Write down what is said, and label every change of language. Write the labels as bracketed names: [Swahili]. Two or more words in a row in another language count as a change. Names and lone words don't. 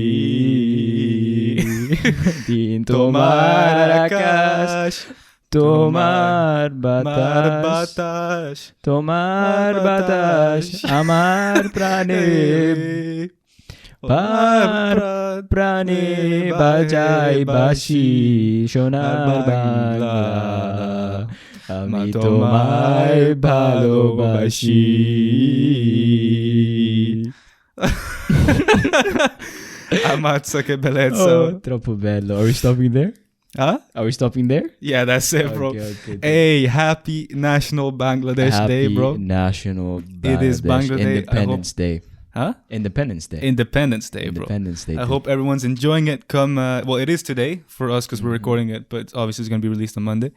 [Bangla] দিন তোমার আকাশ, তোমার বাতাস, তোমার বাতাস আমার প্রাণে প্রাণে বাজাই বাঁশি। সোনার বাংলা, আমি তোমায় ভালোবাসি। [Italian] Ammazza che bellezza. Oh, troppo bello. [English] Are we stopping there? Huh? Are we stopping there? Yeah, that's it, bro. Okay. Hey, happy National Bangladesh Day, bro. National It is Bangladesh Independence Day. Huh? Independence Day. Independence Day, bro. Independence Day. I hope everyone's enjoying it. Well, it is today for us because we're recording it, but obviously it's going to be released on Monday.